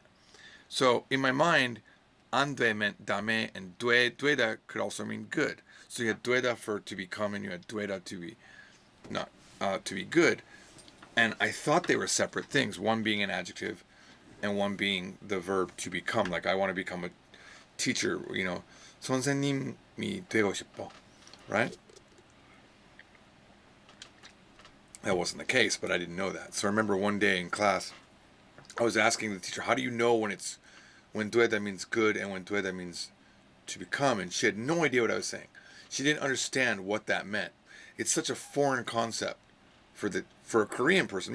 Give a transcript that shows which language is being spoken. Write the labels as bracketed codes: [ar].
[en] So in my mind, 안 돼 meant dame, and 되다 could also mean good. So you had 되다 for to become, and you had 되다 to be not to be good. And I thought they were separate things. One being an adjective, and one being the verb to become. Like I want to become a teacher. [ko] 선생님이 되고 싶어, [en] right? That wasn't the case, but I didn't know that. So I remember one day in class, I was asking the teacher, how do you know when 되다 means good and when 되다 means to become? And she had no idea what I was saying. She didn't understand what that meant. It's such a foreign concept for a Korean person.